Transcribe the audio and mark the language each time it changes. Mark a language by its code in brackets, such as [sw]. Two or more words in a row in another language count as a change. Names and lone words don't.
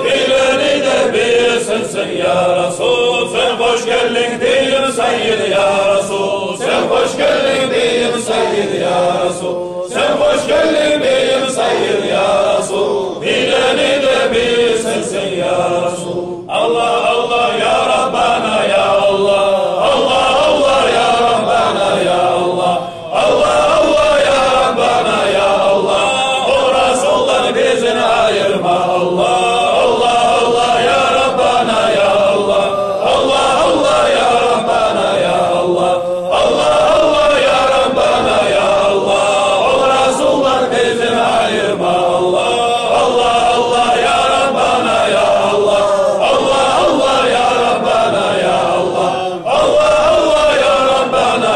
[tr] Bileni de bil sensin [ar] يا رسول. [tr] Sen hoş geldin beyim Seyyid [ar] يا رسول. [tr] Sen hoş geldin beyim Seyyid [ar] يا رسول. [tr] Sen hoş geldin beyim Seyyid [ar] يا رسول. [tr] Bileni de bil sensin [ar] يا رسول. الله الله يا ربنا يا الله. الله الله يا ربنا يا الله. الله الله يا ربنا يا الله. [tr] O Resul'dan bizini ayırma Allah. [ar] الله الله يا ربنا يا الله. الله الله يا ربنا يا الله. الله الله يا ربنا يا الله. [tr] O Resul'dan bizini ayırma Allah. [ar] الله الله يا ربنا يا الله. الله الله يا ربنا يا الله. الله الله يا ربنا